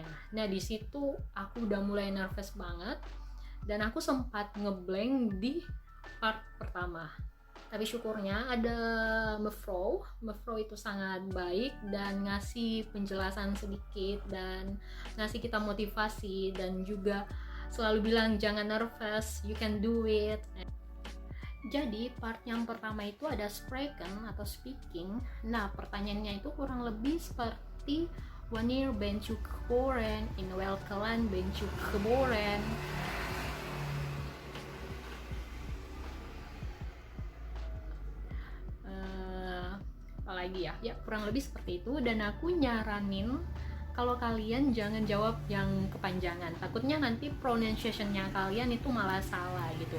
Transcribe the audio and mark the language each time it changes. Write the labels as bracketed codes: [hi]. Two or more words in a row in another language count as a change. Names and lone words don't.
[id] Nah, di situ aku udah mulai nervous banget, dan aku sempat ngeblank di part pertama. Tapi syukurnya ada Mevrouw itu sangat baik dan ngasih penjelasan sedikit dan ngasih kita motivasi, dan juga selalu bilang jangan nervous, [en] you can do it. [id] Jadi part yang pertama itu ada spreken atau speaking. Nah, pertanyaannya itu kurang lebih seperti [nl] wanneer bent je geboren, in welk land bent je geboren. [id] Apalagi ya kurang lebih seperti itu. Dan aku nyaranin kalau kalian jangan jawab yang kepanjangan, takutnya nanti pronunciation-nya kalian itu malah salah gitu.